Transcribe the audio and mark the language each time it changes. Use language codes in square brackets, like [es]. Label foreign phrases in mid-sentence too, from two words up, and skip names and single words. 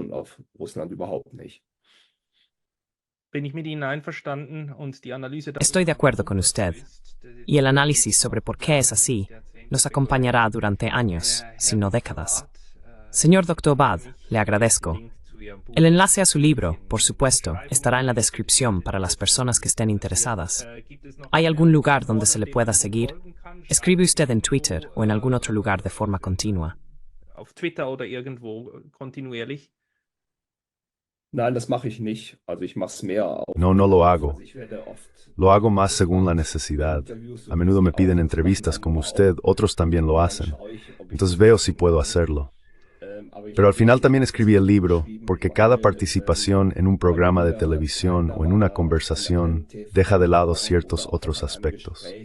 [es] Estoy de acuerdo con usted, y el análisis sobre por qué es así nos acompañará durante años, si no décadas. Señor Dr. Bad, le agradezco. El enlace a su libro, por supuesto, estará en la descripción para las personas que estén interesadas. ¿Hay algún lugar donde se le pueda seguir? ¿Escribe usted en Twitter o en algún otro lugar de forma continua? [de] Auf Twitter oder irgendwo kontinuierlich? Nein, das mache ich nicht. Also ich mache es mehr. [es] No lo hago. Lo hago más según la necesidad. A menudo me piden entrevistas como usted, otros también lo hacen. Entonces veo si puedo hacerlo. Pero al final también escribí el libro porque cada participación en un programa de televisión o en una conversación deja de lado ciertos otros aspectos.